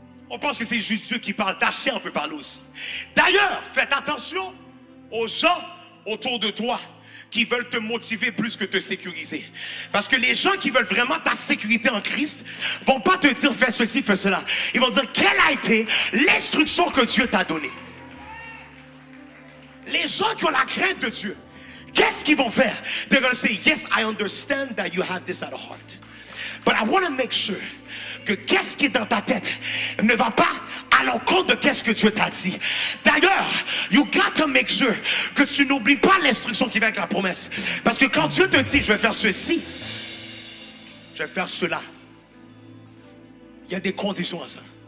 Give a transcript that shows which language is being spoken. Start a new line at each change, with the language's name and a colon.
French: On pense que c'est juste Dieu qui parle. Ta chair peut parler aussi. D'ailleurs, faites attention aux gens autour de toi qui veulent te motiver plus que te sécuriser. Parce que les gens qui veulent vraiment ta sécurité en Christ vont pas te dire fais ceci, fais cela. Ils vont dire quelle a été l'instruction que Dieu t'a donnée. Les gens qui ont la crainte de Dieu, qu'est-ce qu'ils vont faire?
English: They're going to say, yes, I understand that you have this at heart. But I want to make sure
French: que qu'est-ce qui est dans ta tête ne va pas à l'encontre de qu'est-ce que Dieu t'a dit. D'ailleurs,
English: you got to make sure
French: que tu n'oublies pas l'instruction qui vient avec la promesse. Parce que quand Dieu te dit, je vais faire ceci, je vais faire cela, il y a des conditions à ça.